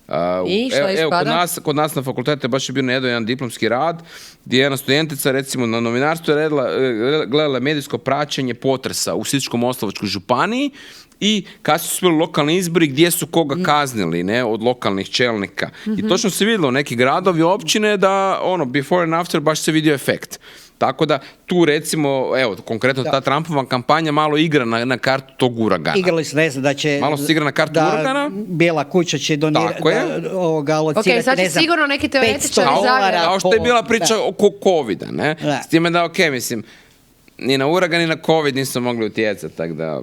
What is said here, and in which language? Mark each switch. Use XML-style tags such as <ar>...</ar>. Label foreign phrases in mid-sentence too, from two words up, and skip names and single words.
<hr>Kod nas na fakultetu je baš bio jedan diplomski rad, gdje je jedna studentica, recimo, na novinarstvu je gledala medijsko praćenje potresa u Sisačko-moslavačkoj županiji i kad su bili lokalni izbori gdje su koga kaznili, ne, od lokalnih čelnika. I točno se vidjelo neki gradovi, općine da</hr> <en>before and after</en> <hr>baš se vidio efekt. Tako da tu recimo, konkretno ta Trumpova kampanja malo igra na kartu tog uragana. Igrali se, ne znam, da će... Malo se igra na kartu uragana. Bijela kuća će donirati, alocirati, okay, sad će sigurno neki teoretičari $500. Kao što je bila priča oko COVID-a, ne? S time da, mislim, ni na uragan ni na COVID nismo mogli utjecati, tako da...</hr>